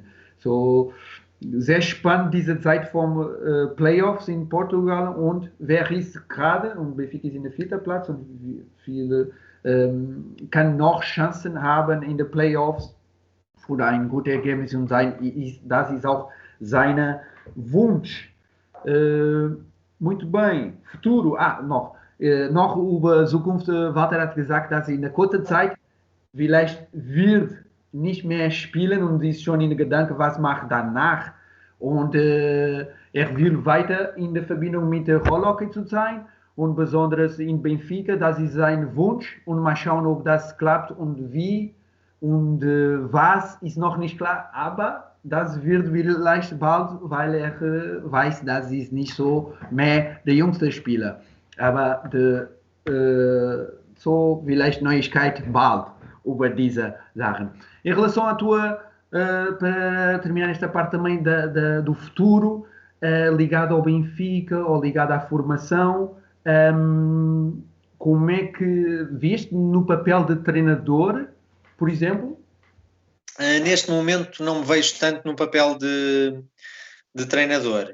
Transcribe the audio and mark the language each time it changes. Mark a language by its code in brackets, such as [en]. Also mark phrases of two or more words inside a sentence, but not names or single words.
[de] So sehr spannend diese Zeit vom Playoffs in Portugal und wer ist gerade und Benfica ist in der vierten Platz und viele kann noch Chancen haben in den Playoffs für ein gutes Ergebnis und das ist auch sein Wunsch. [pt] Muito bem, futuro. [de] Noch über Zukunft. Walter hat gesagt, dass in der kurzen Zeit vielleicht wird nicht mehr spielen und ist schon in den Gedanken, was macht danach. Und er will weiter in der Verbindung mit der Rollhockey zu sein und besonders in Benfica, das ist sein Wunsch und mal schauen, ob das klappt und wie und was ist noch nicht klar, aber das wird vielleicht bald, weil er weiß, dass ist nicht so mehr der jüngste Spieler. Aber so vielleicht Neuigkeit bald über diese Sachen. [pt] Em relação à tua, para terminar esta parte também do futuro, ligado ao Benfica ou ligado à formação, como é que viste no papel de treinador, por exemplo? Neste momento não me vejo tanto no papel de treinador.